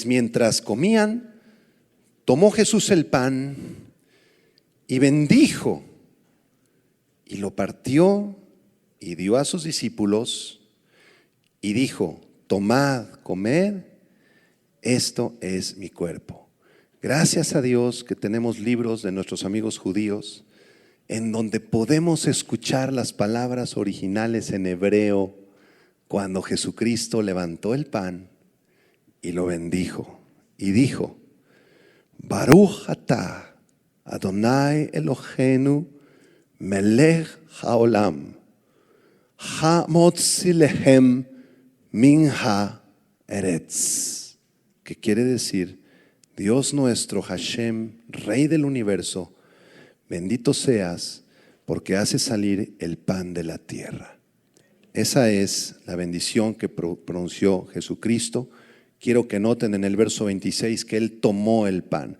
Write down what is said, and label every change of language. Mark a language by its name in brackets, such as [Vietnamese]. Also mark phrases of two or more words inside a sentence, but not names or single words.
[Spanish] Mientras comían, tomó Jesús el pan y bendijo, y lo partió y dio a sus discípulos y dijo, tomad, comed, esto es mi cuerpo. Gracias a Dios que tenemos libros de nuestros amigos judíos en donde podemos escuchar las palabras originales en hebreo cuando Jesucristo levantó el pan y lo bendijo y dijo, [Hebrew] ברוך אתה אדוני אלוהינו מלך העולם המוציא לחם מן הארץ, [Spanish] que quiere decir, Dios nuestro, Hashem, Rey del universo, bendito seas porque hace salir el pan de la tierra. Esa es la bendición que pronunció Jesucristo. Quiero que noten en el verso 26 que Él tomó el pan.